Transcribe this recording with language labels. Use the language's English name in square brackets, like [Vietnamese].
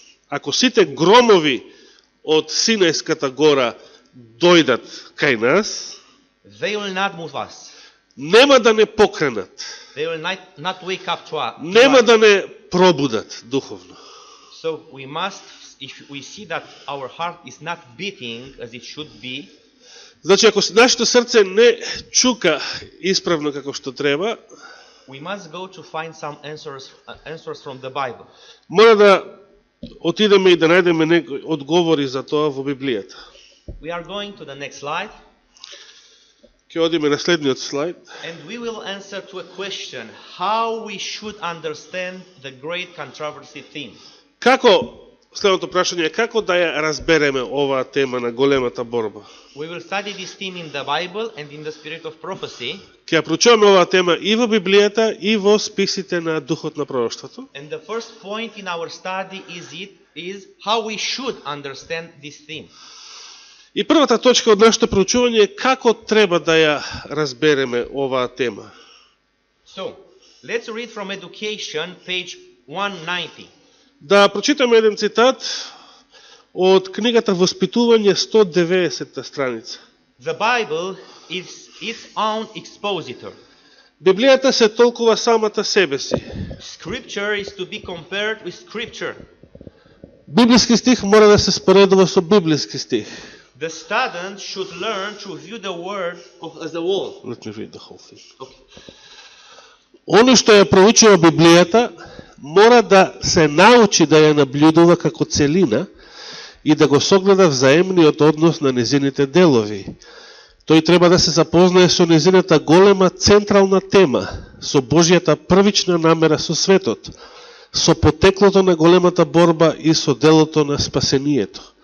[Macedonian] ако сите громови од Синајската гора дојдат кај нас, [English] they will not move us. [Macedonian] нема да не покренат, [English] They will not wake up to us. [Macedonian] нема да не пробудат духовно. [English] So we must, if we see that our heart is not beating as it should be, [Macedonian] Значи, ако нашето срце не чука исправно како што треба, [English] we must go to find some answers from the Bible. [Macedonian] мора да отидеме и да најдеме некои одговори за тоа во Библијата. [English] We are going to the next slide, [Macedonian] Ќе одиме на следниот слайд. [English] and we will answer to a question: how we should understand the great controversy theme. [Macedonian] Како, следното прашање е како да ја разбереме оваа тема на големата борба? [English] We will study this theme in the Bible and in the spirit of prophecy. [Macedonian] Ќе ја проучуваме оваа тема и во Библијата и во списите на духот на пророштвото. [English] And the first point in our study is how we should understand this theme. [Macedonian] И првата точка од нашето проучување е како треба да ја разбереме оваа тема. [English] So, let's read from Education, page 190. [Macedonian] Да прочитаме еден цитат од книгата Воспитување 190 страница. [English] The Bible is its own expositor. [Macedonian] Библијата се толкува самата себе си. [English] Scripture is to be compared with Scripture. [Macedonian] Библиски стих мора да се споредува со библиски стих. [English] The student should learn to view the word as a whole. Let me read the whole thing. Okay. [Macedonian] Оно што ја проучува Библијата мора да се научи да ја наблюдува како целина и да го согледа взаемниот однос на незините делови. Тој треба да се запознае со незината голема централна тема, со Божјата првична намера со светот, со потеклото на големата борба и со делото на спасението.